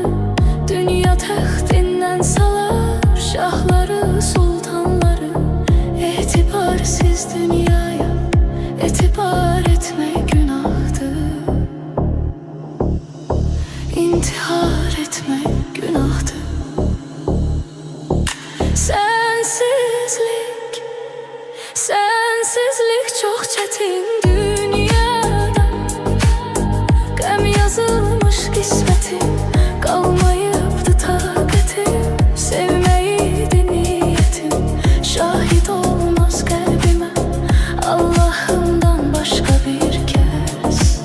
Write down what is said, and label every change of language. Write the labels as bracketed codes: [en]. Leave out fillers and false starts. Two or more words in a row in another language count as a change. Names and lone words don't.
[az] Dünya taxtinden salar şahları sultanları, etibarsız dünyaya etibar etmek günahdır. [tr] İntihar etmek günahdır. Sensizlik çok çetin dünyada, [az] qəm yazılmış qismətim, qalmayıbdı taqətim, sevməyiydi niyyətim, şahid olmaz qəlbimə Allahımdan başqa bir kəs.